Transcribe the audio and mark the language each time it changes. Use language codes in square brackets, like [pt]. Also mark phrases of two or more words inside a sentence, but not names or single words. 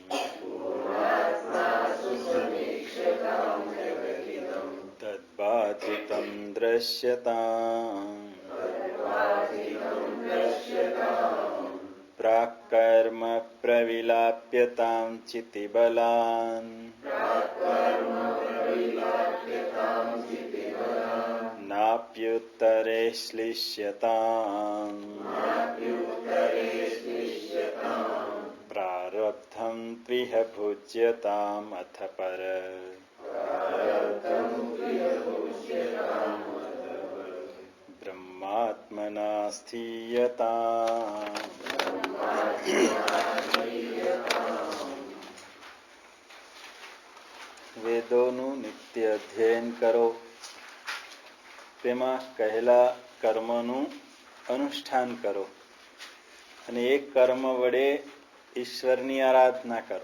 [sa] तद्बाधितं दृश्यताम् प्राक्कर्म प्रविलाप्यतां चितिबलान् नाप्युत्तरे श्लिष्यताम् प्रारब्धं त्विह भुज्यताम् अथ पर ब्रह्मात्मना સ્થીયતા. [gu] વેદોનું નિત્ય અધ્યયન કરો, તેમાં કહેલા કર્મનું અનુષ્ઠાન કરો અને એ કર્મ વડે ઈશ્વરની આરાધના કરો.